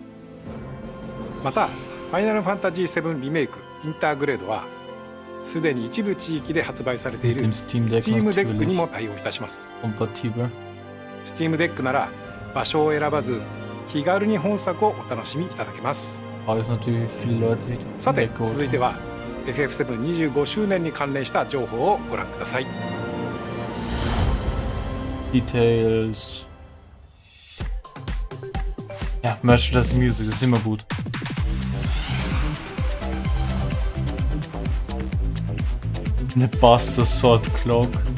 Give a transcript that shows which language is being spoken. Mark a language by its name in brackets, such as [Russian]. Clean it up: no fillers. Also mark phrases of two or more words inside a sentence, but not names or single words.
[Japanese] またファイナルファンタジー7リメイクインターグレードはすでに一部地域で発売されている Steam デックにも対応いたします。Steam デックなら場所を選ばず気軽に本作をお楽しみいただけます。さて続いては FF7 25周年に関連した情報をご覧ください。 [German] Details. Ja, Merchandise Music ist immer gut. Eine Buster Sword Cloak.